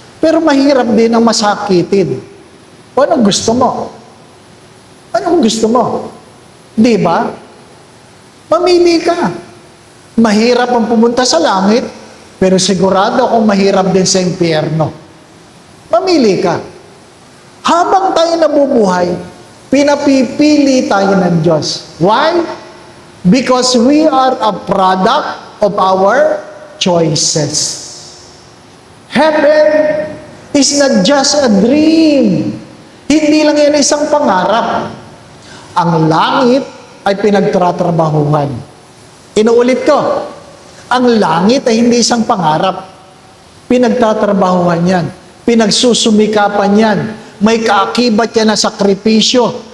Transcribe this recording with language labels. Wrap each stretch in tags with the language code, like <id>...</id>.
<tl>Pero mahirap din ang masakitin. O anong gusto mo? Anong gusto mo? Di ba? Mamili ka. Mahirap ang pumunta sa langit, pero sigurado akong mahirap din sa impyerno. Mamili ka. Habang tayo nabubuhay, pinapipili tayo ng Diyos.</tl> <en>Why? Because we are a product of our choices. Heaven is not just a dream.</en> <tl>Hindi lang yan isang pangarap. Ang langit ay pinagtatrabahuhan. Inuulit ko, ang langit ay hindi isang pangarap. Pinagtatrabahuhan yan. pinagsusumikapan yan. May kaakibat yan na sakripisyo.</tl>